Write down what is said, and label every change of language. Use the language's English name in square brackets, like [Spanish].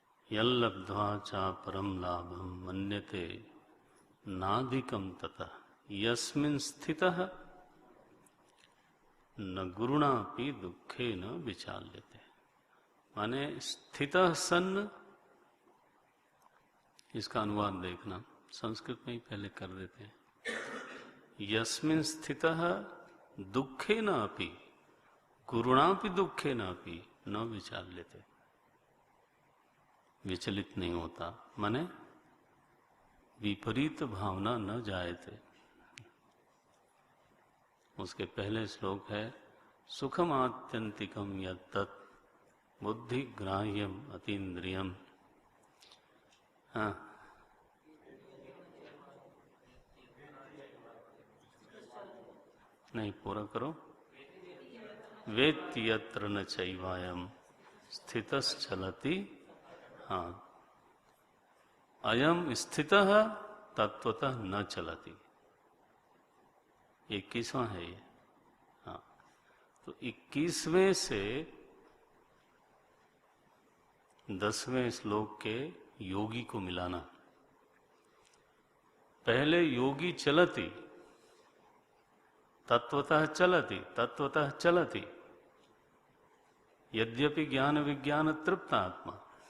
[Sanskrit] यल्लब्ध्वा चा परम लाभम मन्यते नाधिकम ततः यस्मिन् स्थितः न गुरुणापि दुःखेन विचाल्यते। [Hindi] माने [Sanskrit] स्थितः सन्, [Hindi] इसका अनुवाद देखना, संस्कृत में ही पहले कर देते हैं। [Sanskrit] यस्मिन् स्थितः दुःखेन अपि गुरुणापि दुःखेन अपि न विचाल्यते। [Hindi] विचलित नहीं होता, माने [Sanskrit] विपरीत भावना न जायते। [Hindi] उसके पहले श्लोक है [Sanskrit] सुखम आत्यंतिकम यत्तत् बुद्धि ग्राह्यम अतीन्द्रियम। [Hindi] हाँ, नहीं, पूरा करो। [Sanskrit] वेत्ति यत्र न चैवायम स्थितश्चलति। हाँ, अयम स्थितः तत्वतः न चलति। [Hindi] 21वां है ये। हाँ, तो 21वें से 10वें श्लोक के योगी को मिलाना। [Sanskrit] पहले योगी चलति, तत्वतः चलति, तत्वतः चलति, यद्यपि ज्ञान विज्ञान तृप्त आत्मा।